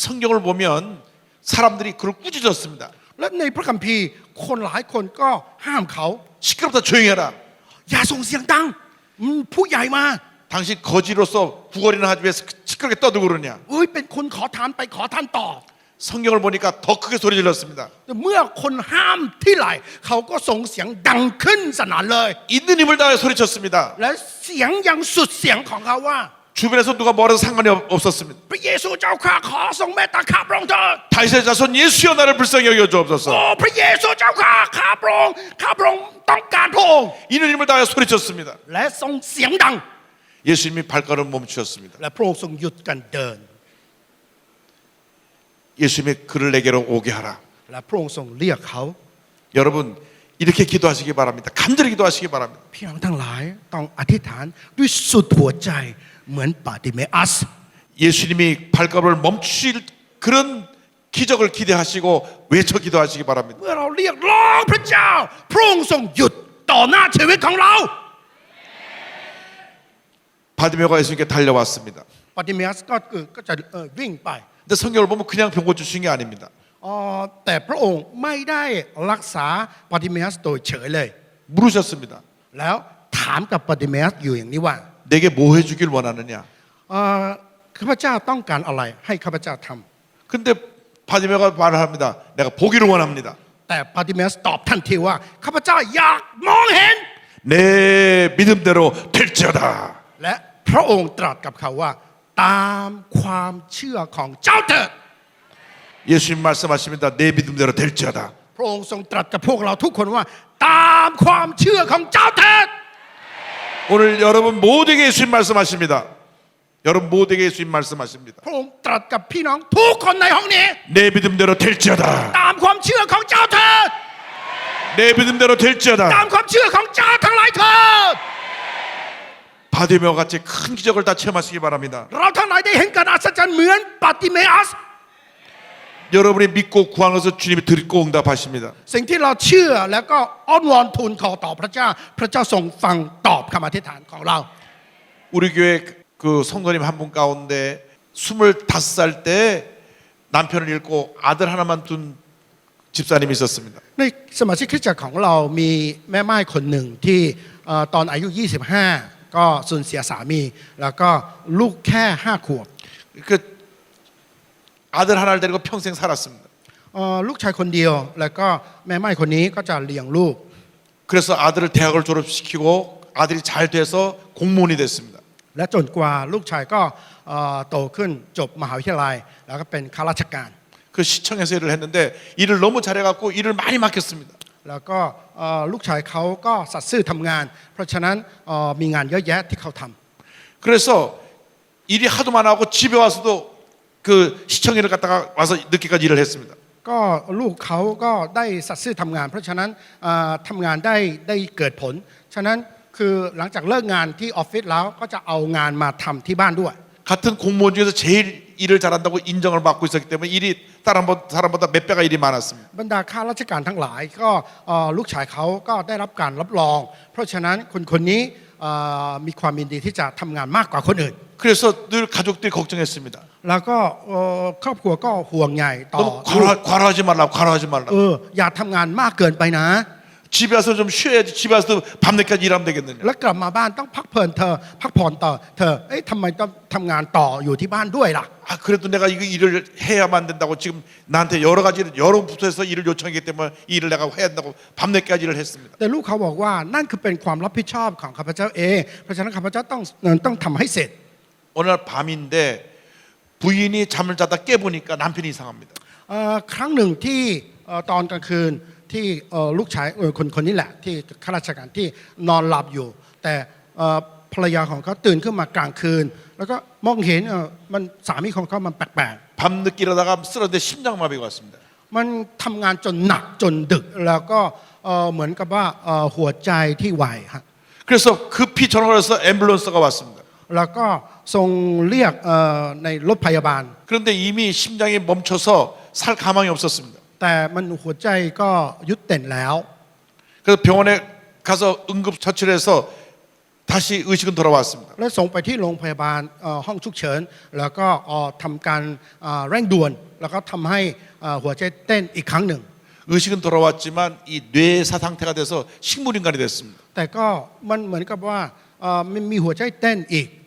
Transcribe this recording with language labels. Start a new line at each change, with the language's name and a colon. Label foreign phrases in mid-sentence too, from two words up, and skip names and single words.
Korean: 성경을 보면 사람들이 그를 꾸짖었습니다.
Thai: และในพระคัมภีร์คนหลายคนก็ห้ามเขา
Korean: 시끄럽다 조용히 해라.
Thai: อย่าส่งเสียงดังผู้ใหญ่มา
Korean: 당신 거지로서 구걸이나 하기 위해서 시끄럽게 떠들고 그러냐.
Thai: เอ้ยเป็นคนขอทานไปขอทานต่อ
Korean: 성경을 보니까 더 크게 소리 질렀습니다.
Thai: แต่เมื่อคนห้ามที่ไหลเขาก็ส่งเสียงดังขึ้นสนั่นเลย
Korean: 있는 힘을 다해 소리쳤습니다.
Thai: และเสียงยังสุดเสียงของเขาว่า
Korean: 주변에서 누가 뭐라도 상관이 없었습니다.
Thai: พระเยซูเจ้าข้าขอทรงเมตตาข้าพระองค์เถิด
Korean: 다윗의 자손 예수여 나를 불쌍히 여겨
Thai: โอ้
Korean: 주옵소서.
Thai: พระเยซูเจ้าข้าพระองค์ต้องการพระองค์
Korean: 있는 힘을 다해 소리쳤습니다.
Thai: และทรงเสียงดัง
Korean: 예수님이 발걸음 멈추셨습니다.
Thai: และพระองค์ทรงหยุดการเดิน
Korean: 예수님이 그를 내게로 오게 하라.
Thai: และพระองค์ทรงเรียกเขา
Korean: 여러분 이렇게 기도하시기 바랍니다. 간절히 기도하시기 바랍니다.
Thai: พี่น้องทั้งหลายต้องอธิษฐานด้วยสุดหัวใจเหมือนปาติเมอัส
Korean: 예수님이 발걸음을 멈추실 그런 기적을 기대하시고 외쳐 기도하시기 바랍니다.
Thai: เมื่อเราเรียกร้องพระเจ้าพระองค์ทรงหยุดต่อหน้าชีวิตของเรา
Korean: 바디메오가 예수님께 달려왔습니다.
Thai: ปาติเมอัสก็จะวิ่งไป
Korean: 근데 성경을 보면 그냥 병 고쳐 주신 게 아닙니다.
Thai: แต่พระองค์ไม่ได้รักษาบาติเมอัสโดยเฉยเลย
Korean: 물으셨습니다.
Thai: แล้วถามกับบาติเมอัสอยู่อย่างนี้ว่า
Korean: 내게 뭐 해주길 원하느냐?
Thai: ข้าพเจ้าต้องการอะไรให้ข้าพเจ้าท
Korean: 근데 바디메가 말을 합니다. 내가 보기를 원합니다.
Thai: ำแต่บาติเมอัสตอบทันทีว่าข้าพเจ้าอยากมองเห็น
Korean: 내 믿음대로 될지어다.
Thai: และพระองค์ตรัสกับเขาว่า ตามความเชื่อของเจ้าเถิด
Korean: 예수님 말씀하십니다. 내 믿음대로 될지어다.
Thai: พระองค์ทรงตรัสกับพวกเราทุกคนว่า ตามความเชื่อของเจ้าเถิด
Korean: 오늘 여러분 모두에게 예수님 말씀하십니다. 여러분 모두에게 예수님 말씀하십니다.
Thai: พระองค์ตรัสกับพี่น้องทุกคนในห้องนี้
Korean: 내 믿음대로 될지어다.
Thai: ตามความเชื่อของเจ้าเถิด
Korean: 내 믿음대로
Thai: ตาม
Korean: 될지어다.
Thai: ความเชื่อของเจ้าทั้งหลายเถิด
Korean: 바디메와 같이 큰 기적을 다 체험하시기 바랍니다.
Thai: เราทั้งหลายได้เห็นการอัศจรรย์เหมือนบาติเมอัส
Korean: 여러분이 믿고 구한 것을 주님이 듣고 응답하십니다.
Thai: สิ่งที่เราเชื่อแล้วก็อ้อนวอนทูลขอต่อพระเจ้า พระเจ้าทรงฟังตอบคำอธิษฐานของเรา
Korean: 우리 교회 그 성도님 한 분 가운데 25살 때 남편을 잃고 아들 하나만 둔 집사님이 있었습니다.
Thai: ในสมาชิกคริสตจักรของเรามีแม่ไม้คนหนึ่งที่ตอนอายุ 25 ก็สูญเสียสามี แล้วก็ลูกแค่ 5 ขวบ
Korean: 그 아들 하나를 데리고 평생 살았습니다.
Thai: ลูกชายคนเดียว แล้วก็แม่ไม้คนนี้ก็จะเลี้ยงลูก
Korean: 그래서 아들을 대학을 졸업시키고 아들이 잘 돼서 공무원이 됐습니다.
Thai: และจนกว่าลูกชายก็โตขึ้นจบมหาวิทยาลัย แล้วก็เป็นข้าราชการ
Korean: 그 시청에서 일을 했는데 일을 너무 잘해갖고 일을 많이 맡겼습니다.
Thai: แล้วก็ลูกชายเขาก็สัตย์ซื่อทำงาน เพราะฉะนั้นมีงานเยอะแยะที่เขาทำ
Korean: 그래서 일이 하도 많아갖고 집에 와서도 그 시청 일을 갖다가 와서 늦게까지 일을 했습니다.
Thai: ก็ลูกเขาก็ได้สัตย์ซื่อทำงาน เพราะฉะนั้นทำงานได้เกิดผล ฉะนั้นคือหลังจากเลิกงานที่ออฟฟิศแล้วก็จะเอางานมาทำที่บ้านด้วย
Korean: 같은 공무원 중에서 제일 일을 잘한다고 인정을 받고 있었기 때문에 일이 다른 사람보다 몇 배가 일이 많았습니다.
Thai: บรรดาข้าราชการทั้งหลายก็ลูกชายเขาก็ได้รับการรับรอง เพราะฉะนั้นคนนี้มีความยินดีที่จะทำงานมากกว่าคนอื่น
Korean: 그래서 늘 가족들이 걱정했습니다.
Thai: แล้วก็ครอบครัวก็ห่วงใยต่อ
Korean: 너무 과로하지 말라고 과로하지 말라고.
Thai: อย่าทำงานมากเกินไปนะ
Korean: 집에 와서 좀 쉬어야지. 집에 와서 밤늦게까지 일하면 되겠느냐.
Thai: แล้วกลับมาบ้านต้องพักผ่อนพักผ่อนต่อเธอทำไมต้องทำงานต่ออยู่ที่บ้านด้วยล่ะ
Korean: 아 그래도 내가 이거 일을 해야만 된다고 지금 나한테 여러 가지 여러 부서에서 일을 요청하기 때문에 이 일을 내가 해야 된다고 밤늦게까지 일을 했습니다.
Thai: แต่ลูกเขาบอกว่านั่นคือเป็นความรับผิดชอบของข้าพเจ้าเองเพราะฉะนั้นข้าพเจ้าต้องทำให้เสร็จ
Korean: 어느 날 밤인데 부인이 잠을 자다 깨보니까 남편이 이상합니다.
Thai: ครั้งหนึ่งที่ตอนกลางคืนที่ลูกชายคนนี้แหละที่ข้าราชการที่นอนหลับอยู่ แต่ภรรยาของเขาตื่นขึ้นมากลางคืน แล้วก็มองเห็นมันสามีของเขามันแปลก
Korean: 밤늦게 일하다가 쓰러졌는데 심장마비가 왔습니다.
Thai: ๆมันทำงานจนหนักจนดึกแล้วก็เหมือนกับว่าหัวใจที่ไหวฮะ
Korean: 그래서 급히 전화를 해서 앰뷸런스가 왔습니다.
Thai: แล้วก็ทรงเรียกในรถพยาบาล
Korean: 그런데 이미 심장이 멈춰서 살 가망이 없었습니다.
Thai: แต่มันหัวใจก็ยุดเต้นแล้ว
Korean: 그래서 병원에 가서 응급 처치를 해서 다시 의식은 돌아왔습니다.
Thai: และส่งไปที่โรงพยาบาลห้องฉุกเฉินแล้วก็ทำการเร่งด่วน แล้วก็ทำให้หัวใจเต้นอีกครั้งหนึ่ง
Korean: 의식은 돌아왔지만 이 뇌사 상태가 돼서 식물인간이 됐습니다.
Thai: แต่ก็มันเหมือนกับว่ามันมีหัวใจเต้นอีก แต่